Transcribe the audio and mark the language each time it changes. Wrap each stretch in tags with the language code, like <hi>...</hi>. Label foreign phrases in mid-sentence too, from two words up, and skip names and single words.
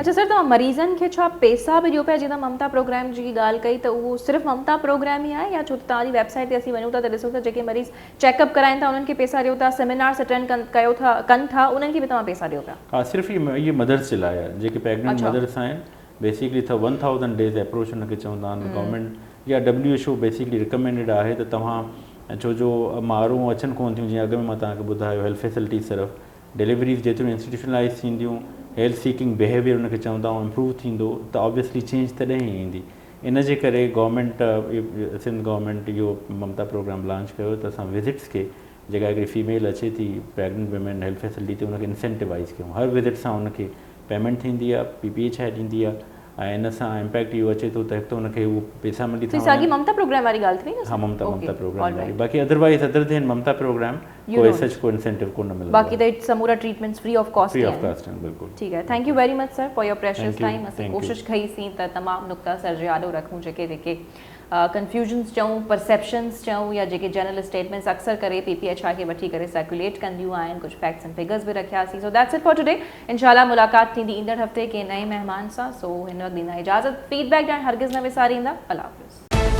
<sd>अच्छा सर, तव्हां मरीज़नि खे छा पैसा बि ॾियो पिया? जीअं ममता प्रोग्राम जी ॻाल्हि कई, त उहो सिर्फ़ु ममता प्रोग्राम ई आहे, या छो त तव्हांजी वेबसाइट ते असीं वञूं था त ॾिसूं था जेके मरीज़ चेकअप कराइनि था उन्हनि खे पैसा ॾियो था,</sd> <en>seminars attend</en> <sd>कनि था उन्हनि खे बि तव्हां पैसा ॾियो पिया? हा, सिर्फ़ु इहे मदर्स जे लाइ आहे, जेके</sd> <en>pregnant mothers</en> <sd>आहिनि। बेसिकली त</sd> <en>1000 days approach</en> <sd>हुनखे चवंदा आहिनि गवर्नमेंट, या WHO</sd> <en>basically recommended</en> <sd>आहे त तव्हां, छो जो माण्हू अचनि कोन थियूं, जीअं अॻु में मां तव्हांखे ॿुधायो</sd> <en>health facilities</en> <sd>तरफ़ डिलीवरीज़ जेतिरियूं इंस्टीट्यूशनलाइज़ थींदियूं,</sd> <en>health seeking behaviour</en> <sd>हुनखे चवंदा आहियूं इम्प्रूव थींदो, त</sd> <en>obviously change</en> <sd>तॾहिं ई ईंदी। इन जे करे गवर्नमेंट,</sd> <en>Sindh government</en> <sd>इहो ममता प्रोग्राम लॉन्च कयो त असां विज़िट्स खे, जेका हिकिड़ी फीमेल अचे थी</sd> <en>pregnant women health facility</en> <sd>ते, हुनखे इंसेंटिवाइज़ कयूं। हर विज़िट सां हुनखे पेमेंट थींदी आहे, PPHI ॾींदी आहे, ऐं इन सां इम्पैक्ट इहो अचे थो त हिकु त हुनखे उहो पैसा मिली था वञनि। ममता प्रोग्राम वारी ॻाल्हि थी न? हा, ममता प्रोग्राम वारी। बाक़ी</sd> <en>otherwise other than</en> <sd>ममता प्रोग्राम कोई सच को इंसेंटिव कोन मिलंदो। बाक़ी त समूरा ट्रीटमेंट्स</sd> <en>free of cost</en> <sd>आहिनि। बिल्कुलु ठीकु आहे।</sd> <en>Thank you very much sir for your precious time.</en> <sd>असां कोशिशि कईसीं त तमामु नुक़्ता सर जे आॾो रखूं, जेके कंफ्यूजन्स चऊं, परसेप्शन्स चऊं, या जेके</sd> <en>general statements</en> <sd>अक्सर करे PPHI खे वठी करे सर्कुलेट कंदियूं आहिनि, कुझु</sd> <en>facts and figures</en> <sd>बि रखियासीं।</sd> <en>So that's it for today.</en> <sd>इंशाल्लाह मुलाक़ात थींदी ईंदड़ हफ़्ते के नए महिमान सां। सो हिन वक़्तु ॾींदा इजाज़त। फीडबैक ॾियणु हरगिज़ न विसारींदा। अल्लाह हाफ़िज़।</sd>